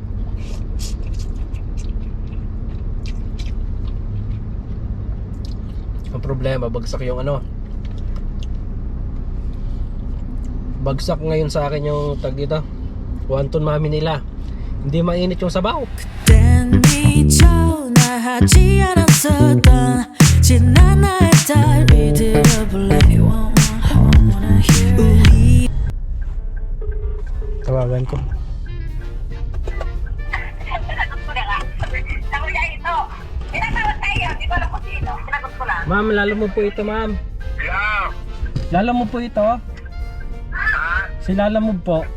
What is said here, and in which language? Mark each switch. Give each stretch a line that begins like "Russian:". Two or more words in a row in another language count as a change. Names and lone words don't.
Filipino: Ang problema, bagsak yung ano. Bagsak ngayon sa akin yung tag dito. Wonton mami nila. Hindi mainit yung sabaw.
Korean: 그땐 미쳐 나 하지 않았었던 지난 나의 다리 들어볼래
English: wanna hear it
Filipino: Tawagan ko. Sinagot ko na nga. Sabi niya ito. Pinatawag tayo. Di ko alam kung sino. Sinagot ko lang. Ma'am, lalo mo po ito, ma'am.
English: Yeah.
Filipino: Lalo mo po ito. Si Lalamove po.